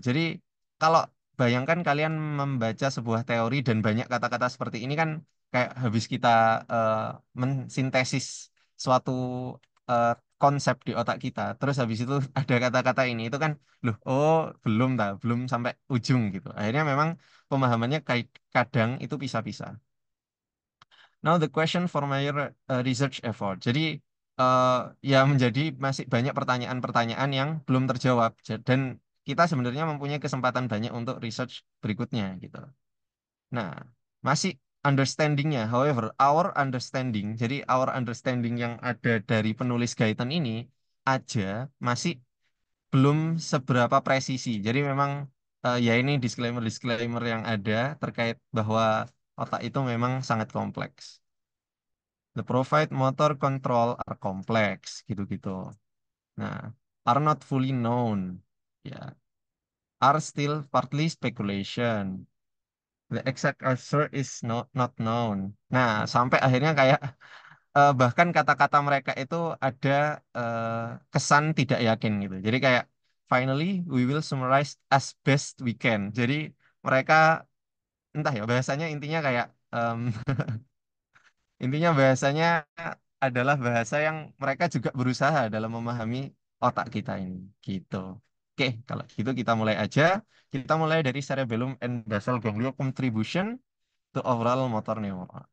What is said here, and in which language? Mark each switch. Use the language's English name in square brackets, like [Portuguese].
[Indonesian] Jadi kalau bayangkan kalian membaca sebuah teori dan banyak kata-kata seperti ini kan kayak habis kita eh, mensintesis suatu eh, konsep di otak kita. Terus habis itu ada kata-kata ini itu kan loh oh belum sampai ujung gitu. Akhirnya memang pemahamannya kadang itu pisah-pisah. [English] Now the question for my research effort. [Indonesian] Jadi eh, ya menjadi masih banyak pertanyaan-pertanyaan yang belum terjawab dan kita sebenarnya mempunyai kesempatan banyak untuk research berikutnya gitu. Nah, masih understandingnya, [English] however, our understanding, [Indonesian] jadi [English] our understanding [Indonesian] yang ada dari penulis Gaitan ini aja masih belum seberapa presisi. Jadi memang ya ini disclaimer-disclaimer yang ada terkait bahwa otak itu memang sangat kompleks. [English] The provide motor control are complex gitu-gitu. Nah, are not fully known. Ya, are still partly speculation. The exact answer is not known. [Indonesian] Nah, sampai akhirnya kayak bahkan kata-kata mereka itu ada kesan tidak yakin gitu. Jadi kayak [English] finally we will summarize as best we can. [Indonesian] Jadi mereka entah ya bahasanya intinya kayak intinya bahasanya adalah bahasa yang mereka juga berusaha dalam memahami otak kita ini gitu. Oke, kalau gitu kita mulai aja. Kita mulai dari [English] cerebellum and basal ganglia contribution to overall motor neuron.